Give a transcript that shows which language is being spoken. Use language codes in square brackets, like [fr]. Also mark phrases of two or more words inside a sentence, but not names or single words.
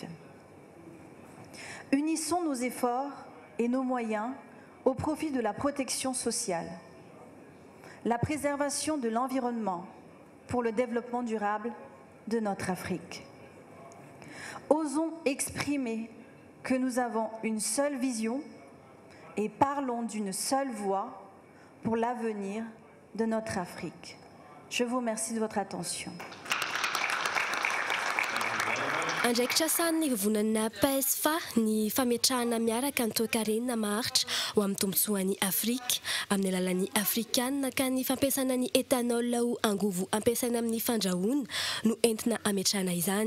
[fr] Unissons nos efforts et nos moyens au profit de la protection sociale, la préservation de l'environnement pour le développement durable de notre Afrique. Osons exprimer que nous avons une seule vision et parlons d'une seule voix pour l'avenir de notre Afrique. Je vous remercie de votre attention. [mg] Andraikitra sany ny vovonana PESFA ny fametrahana miaraka ny toe-karenina maharitra ho amin'ny tombotsoan'ny Afrika amin'ny alalan'ny afrikanina ka ny fampiasana ny etanol ho angovo ampiasaina amin'ny fandrahoana no entina ametrahana izany.